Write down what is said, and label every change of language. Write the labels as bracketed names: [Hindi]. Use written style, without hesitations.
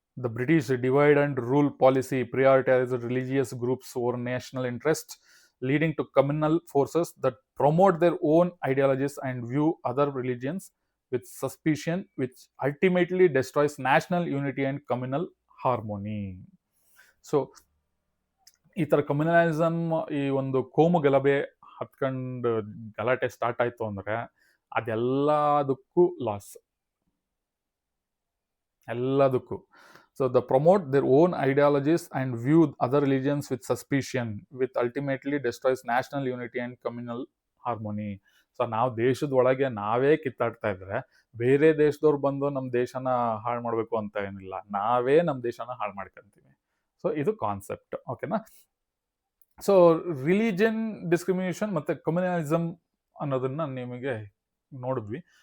[English] The British divide and rule policy prioritise religious groups over national interest, leading to communal forces that promote their own ideologies and view other religions with suspicion, which ultimately destroys national unity and communal harmony. [Kannada] So ಈ ಥರ communalism, ಈ ಒಂದು ಕೋಮು ಗಲಭೆ ಹತ್ಕೊಂಡು ಗಲಾಟೆ start ಆಯಿತು ಅಂದರೆ ಅದೆಲ್ಲದಕ್ಕೂ ಲಾಸ್, ಎಲ್ಲದಕ್ಕೂ. [English] So they promote their own ideologies and view other religions with suspicion, which ultimately destroys national unity and communal harmony. [Kannada] So ನಾವು ದೇಶದ ಒಳಗೆ ನಾವೇ ಕಿತ್ತಾಡ್ತಾ ಇದ್ರೆ ಬೇರೆ ದೇಶದವ್ರು ಬಂದು ನಮ್ಮ ದೇಶನ ಹಾಳು ಮಾಡಬೇಕು ಅಂತ ಏನಿಲ್ಲ, ನಾವೇ ನಮ್ಮ ದೇಶನ ಹಾಳು ಮಾಡ್ಕೊಂತೀವಿ. ಸೊ ಇದು ಕಾನ್ಸೆಪ್ಟ್. ಓಕೆನಾ. ಸೊ ರಿಲಿಜನ್ ಡಿಸ್ಕ್ರಿಮಿನೇಷನ್ ಮತ್ತೆ ಕಮ್ಯುನಲಿಸಮ್ ಅನ್ನೋದನ್ನ ನಿಮಗೆ ನೋಡಿದ್ವಿ.